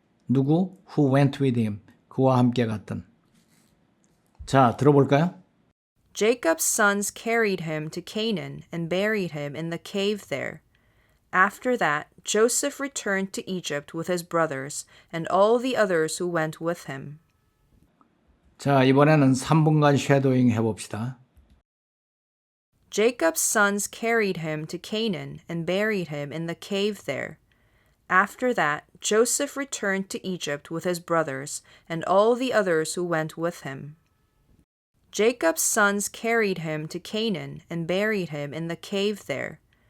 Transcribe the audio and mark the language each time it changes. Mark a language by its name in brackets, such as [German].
[Korean] 누구? [English] Who went with him. [Korean] 그와 함께 갔던. 자, 들어볼까요? [English] Jacob's sons carried him to Canaan and buried him in the cave there. After that, Joseph returned to Egypt with his brothers and all the others who went with him. [Korean] 자, 이번에는 3분간 쉐도잉 해봅시다. [English] Jacob's sons carried him to Canaan and buried him in the cave there. After that, Joseph returned to Egypt with his brothers and all the others who went with him. Jacob's sons carried him to Canaan and buried him in the cave there.